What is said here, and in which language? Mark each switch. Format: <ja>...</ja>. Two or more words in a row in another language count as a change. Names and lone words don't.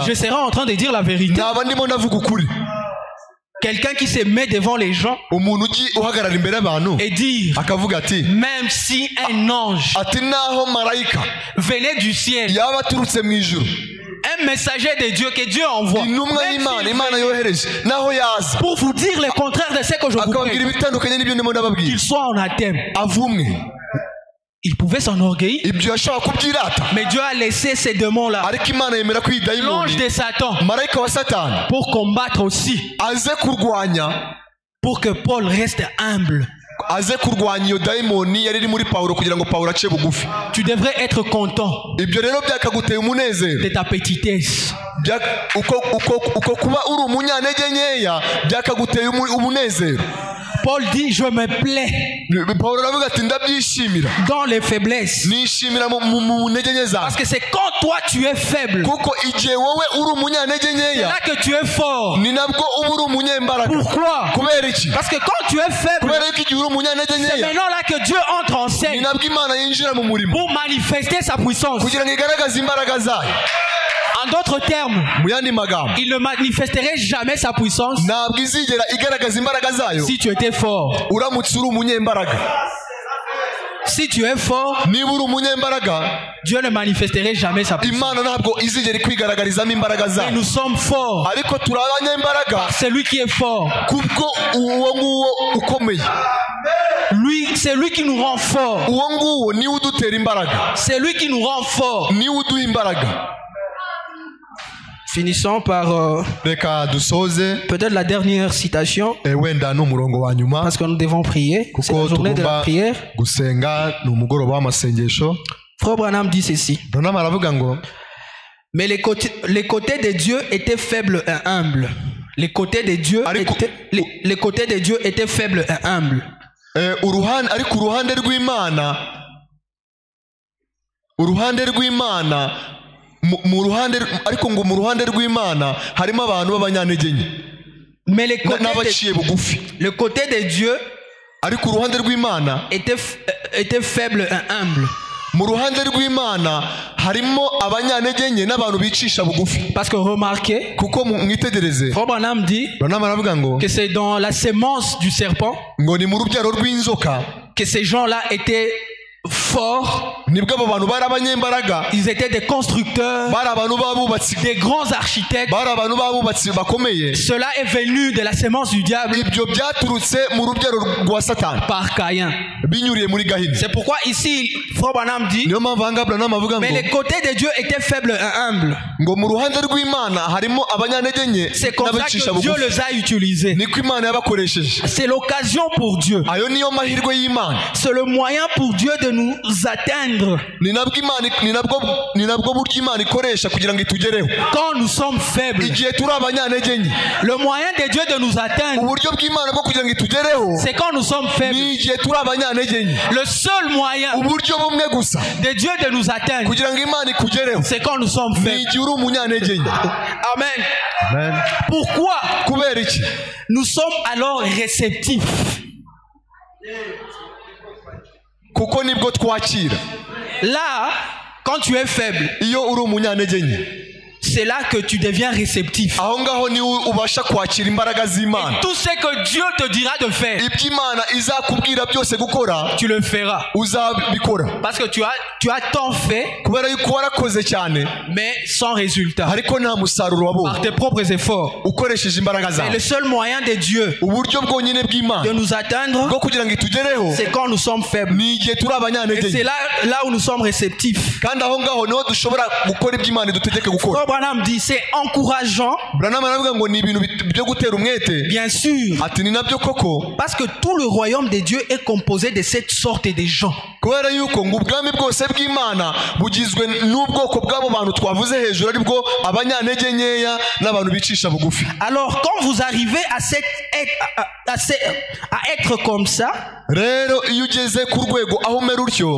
<fr>je serais en train de dire la vérité.</fr> <rw>naba ndimo ndavuga ukuri.</rw> <fr>Quelqu'un qui se met devant les gens</fr> <rw>umuntu uhagarara imbere y'abantu</rw> <fr>et dire,</fr> <rw>akavuga ati</rw> <fr>même si un ange</fr> <rw>ati naho marayika</rw> <fr>venait du ciel,</fr> <rw>yaba aturutse mu ijuru,</rw> <fr>un messager de Dieu que Dieu envoie,</fr> <rw>intumwa</rw> <fr>même</fr> <rw>y'Imana</rw> <fr>s'il</fr> <rw>Imana</rw> <fr>venait</fr> <rw>yohereje naho yaza</rw> <fr>pour vous dire le contraire de ce que je vous</fr> <rw>akababwira</rw> <fr>prêche,</fr> <rw>ibitandukanye n'ibyo ndimo ndababwira,</rw> <fr>qu'il soit en athème,</fr> <rw>avumwe.</rw> <fr>il pouvait s'enorgueillir.</fr> <rw>ibyo yashobora kubyirata,</rw> <fr>Mais Dieu a laissé ces démons-là,</fr> <rw>ariko Imana yemera ko iyi</rw> <fr>l'ange</fr> <rw>dayimoni</rw> <fr>de Satan,</fr> <rw>marayika wa Satani</rw> <fr>pour combattre aussi,</fr> <rw>aze kurwanya,</rw> <fr>pour que Paul reste humble.</fr> <rw>aze kurwanya iyo dayimoni yari iri muri Pawulo kugira ngo Pawulo ace bugufi.</rw> <fr>Tu devrais être content</fr> <rw>ibyo rero byakaguteye umunezero.</rw> <fr>de ta petitesse.</fr> <rw>uko kuba uri umunyantege nkeya byakaguteye umunezero.</rw> <fr>Paul dit, je me plais</fr> <rw>Pawulo aravuga ati ndabyishimira,</rw> <fr>dans les faiblesses.</fr> <rw>nishimira mu ntege nke zawe.</rw> <fr>Parce que c'est quand toi tu es faible,</fr> <rw>kuko igihe wowe uri umunyantege</rw> <fr>c'est</fr> <rw>nkeya</rw> <fr>là que tu es fort.</fr> <rw>ni nabwo uba uri umunyembaraga.</rw> <fr>Pourquoi?</fr> <rw>kubera iki?</rw> <fr>Parce que quand tu es faible,</fr> <rw>kubera yuko igihe uri umunyantege</rw> <fr>c'est</fr> <rw>nkeya</rw> <fr>maintenant là que Dieu entre en</fr> <rw>ni</rw> <fr>scène</fr> <rw>nabwo Imana yinjira mu murimo</rw> <fr>pour manifester sa puissance.</fr> <rw>kugira ngo igaragaze imbaraga zayo.</rw> <fr>En d'autres termes,</fr> <rw>mu yandi magambo,</rw> <fr>il ne manifesterait jamais sa puissance</fr> <rw>ntabwo izigera igaragaza imbaraga zayo</rw> <fr>si tu étais fort.</fr> <rw>uramutse uri umunyembaraga.</rw> <fr>Si tu es fort,</fr> <rw>niba uri umunyembaraga,</rw> <fr>Dieu ne manifesterait jamais sa puissance.</fr> <rw>Imana ntabwo izigera ikwigaragarizamo imbaraga</rw> <fr>Mais</fr> <rw>zayo.</rw> <fr>nous sommes forts.</fr> <rw>ariko turi abanyembaraga</rw> <fr>Celui qui est fort,</fr> <rw>kubwo uwo nguwo ukomeye.</rw> <fr>lui, c'est lui qui nous rend forts.</fr> <rw>uwo nguwo niwe udutera imbaraga,</rw> <fr>C'est lui qui nous rend forts.</fr> <rw>niwe uduha imbaraga.</rw> <fr>Finissons par</fr> <rw>reka dusoze</rw> <fr>peut-être la dernière citation,</fr> <rw>wenda ni umurongo wa nyuma</rw> <fr>parce que nous devons prier. C'est la</fr> <rw>kuko</rw> <fr>journée de la</fr> <rw>tugomba</rw> <fr>prière.</fr> <rw>gusenga, ni umugoroba w'amasengesho.</rw> <fr>Frère Branham dit ceci.</fr> <rw>Branham aravuga ngo</rw> <fr>Mais les côtés de Dieu étaient faibles et humbles. Les côtés de Dieu les côtés de Dieu étaient faibles et humbles.</fr> <rw>ariko uruhande rw'Imana mu ruhande rw'Imana harimo abantu b'abanyantege nke</rw> <fr>Mais</fr> <rw>n'abaciye bugufi.</rw> <fr>le côté de Dieu</fr> <rw>ariko uruhande rw'Imana</rw> <fr>était faible et humble.</fr> <rw>mu ruhande rw'Imana harimo abanyantege nke n'abantu bicisha bugufi.</rw> <fr>Parce que remarquez,</fr> <rw>kuko mwitegereze,</rw> <fr>Frère Branham dit</fr> <rw>Branham aravuga ngo</rw> <fr>que c'est dans la sémence du serpent</fr> <rw>ngo ni mu rubyaro rw'inzoka</rw> <fr>que ces gens-là étaient forts.</fr> <rw>nibwo abo bantu bari abanyembaraga,</rw> <fr>Ils étaient des constructeurs,</fr> <rw>bari abantu b'abubatsi,</rw> <fr>des grands architectes.</fr> <rw>bari abantu b'abubatsi bakomeye.</rw> <fr>Cela est venu de la sémence du diable</fr> <rw>ibyo byaturutse mu rubyaro rwa Satani</rw> <fr>par Caïn.</fr> <rw>binyuriye muri Gahini.</rw> <fr>C'est pourquoi ici, Frère Branham dit,</fr> <rw>niyo mpamvu ahangaha Branham avuga</rw> <fr>mais</fr> <rw>ngo</rw> <fr>les côtés de Dieu étaient faibles et humbles.</fr> <rw>ngo mu ruhande rw'Imana harimo abanyantege nke</rw> <fr>C'est comme ça</fr> <rw>n'abicisha</rw> <fr>que Dieu</fr> <rw>bugufi.</rw> <fr>les a utilisés.</fr> <rw>niko Imana yabakoresheje.</rw> <fr>C'est l'occasion pour Dieu.</fr> <rw>ayo niyo mahirwe y'Imana.</rw> <fr>C'est le moyen pour Dieu de nous atteindre</fr> <rw>ni nabwo buryo Imana ikoresha kugira ngo itugereho</rw> <fr>quand nous sommes faibles.</fr> <rw>igihe turi abanyantege nke.</rw> <fr>Le moyen de Dieu de nous atteindre,</fr> <rw>uburyo bw'Imana bwo kugira ngo itugereho</rw> <fr>c'est quand nous sommes faibles.</fr> <rw>ni igihe turi abanyantege nke.</rw> <fr>Le seul moyen</fr> <rw>uburyo bumwe gusa</rw> <fr>de Dieu de nous atteindre,</fr> <rw>kugira ngo Imana ikugereho</rw> <fr>c'est quand nous sommes</fr> <rw>ni</rw> <fr>faibles.</fr> <rw>igihe uri umunyantege nke.</rw> <fr>Amen. Pourquoi?</fr> <rw>kubera iki?</rw> <fr>Nous sommes alors réceptifs.</fr> <rw>kuko nibwo twakira.</rw> <fr>Là, quand tu es faible,</fr> <rw>iyo uri umunyantege nke,</rw> <fr>c'est là que tu deviens réceptif.</fr> <rw>aho ngaho niwe ubasha kwakira imbaraga z'Imana.</rw> <fr>Tout ce que Dieu te dira de faire,</fr> <rw>ibyo Imana izakubwira byose gukora</rw> <fr>tu le feras.</fr> <rw>uzabikora,</rw> <fr>Parce que tu as tant fait,</fr> <rw>kubera yuko warakoze cyane</rw> <fr>mais sans résultat.</fr> <rw>ariko nta musaruro</rw> <fr>Par</fr> <rw>wabonye</rw> <fr>tes propres efforts.</fr> <rw>ukoresheje imbaraga</rw> <fr>Mais</fr> <rw>zawe.</rw> <fr>le seul moyen de Dieu</fr> <rw>uburyo bwonyine</rw> <fr>de</fr> <rw>bw'Imana</rw> <fr>nous atteindre,</fr> <rw>bwo kugira ngo itugereho</rw> <fr>c'est quand nous sommes faibles.</fr> <rw>ni igihe turi</rw> <fr>Et</fr> <rw>abanyantege</rw> <fr>c'est</fr> <rw>nke.</rw> <fr>là où nous sommes réceptifs.</fr> <rw>kandi aho ngaho niho dushobora gukora ibyo Imana idutegeka gukora.</rw> <fr>Frère Branham dit, c'est encourageant,</fr> <rw>Branham aravuga ngo ni ibintu byo gutera umwete.</rw> <fr>bien sûr,</fr> <rw>ati ni nabyo koko</rw> <fr>parce que tout le royaume de Dieu est composé de cette sorte de gens.</fr> <rw>kubera yuko ngo ubwami bwose bw'Imana bugizwe n'ubwoko bw'abo bantu twavuze hejuru ari bwo abanyantege nkeya n'abantu bicisha bugufi.</rw> <fr>Alors quand vous arrivez à être comme ça,</fr> <rw>rero iyo ugeze ku rwego aho umera utyo,</rw>